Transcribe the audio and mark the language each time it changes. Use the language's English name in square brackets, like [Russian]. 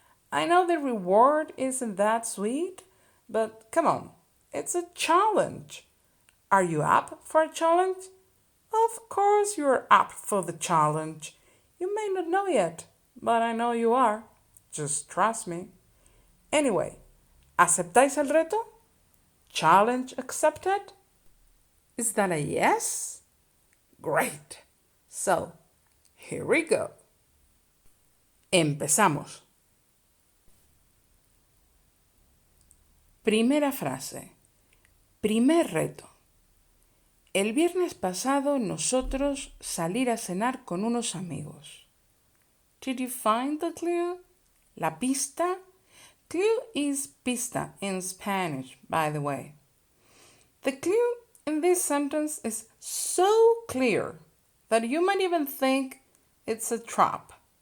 [English] I know the reward isn't that sweet, but come on, it's a challenge. Are you up for a challenge? Of course you're up for the challenge. You may not know yet, but I know you are. Just trust me. Anyway, [Spanish] ¿aceptáis el reto? [English] Challenge accepted? Is that a yes? Great. So, here we go. [Spanish] Empezamos. Primera frase. Primer reto. El viernes pasado nosotros salir a cenar con unos amigos. [English] Did you find the clue? [Spanish] La pista? [English] Clue is pista in Spanish, by the way. The clue in this sentence is so clear that you might even think it's a trap.